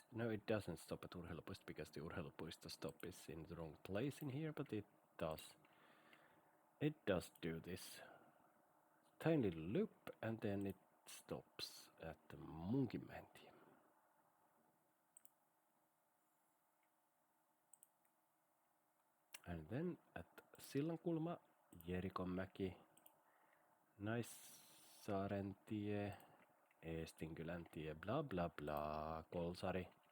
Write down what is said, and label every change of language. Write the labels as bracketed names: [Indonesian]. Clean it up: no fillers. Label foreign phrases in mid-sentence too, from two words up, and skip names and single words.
[English] No, it doesn't stop at Urheilupuisto because the Urheilupuisto stop is in the wrong place in here, but it does. It does do this tiny little loop, and then it stops at the Munkimäki. And then at Sillankulma, Jerikonmäki, Naissarentie, Eestinkyläntie, bla bla bla, Kolsari,